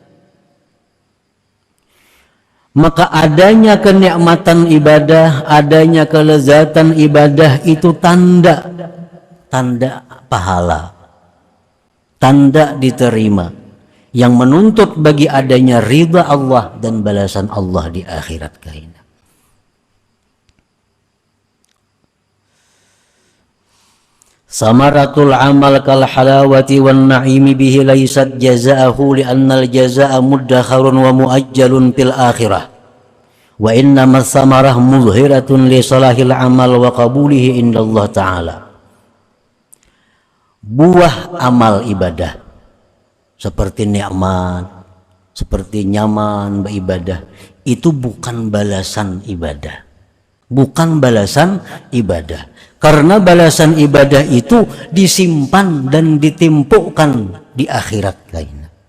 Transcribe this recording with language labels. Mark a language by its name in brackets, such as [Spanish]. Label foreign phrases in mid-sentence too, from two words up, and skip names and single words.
[Banjar] Maka adanya kenikmatan ibadah, adanya kelezatan ibadah itu tanda pahala, tanda diterima, yang menuntut bagi adanya ridha Allah dan balasan Allah di akhirat kaina. [Arabic] ثمرة العمل كالحلاوة والنعيم به ليست جزاءه لأن الجزاء مدخر ومؤجل في الآخرة وإنما الثمرة مظهرة لصلاح العمل وقبوله عند الله تعالى. [Banjar] Buah amal ibadah seperti nikmat, seperti nyaman beribadah, itu bukan balasan ibadah. Bukan balasan ibadah. Karena balasan ibadah itu disimpan dan ditimpukkan di akhirat lainnya.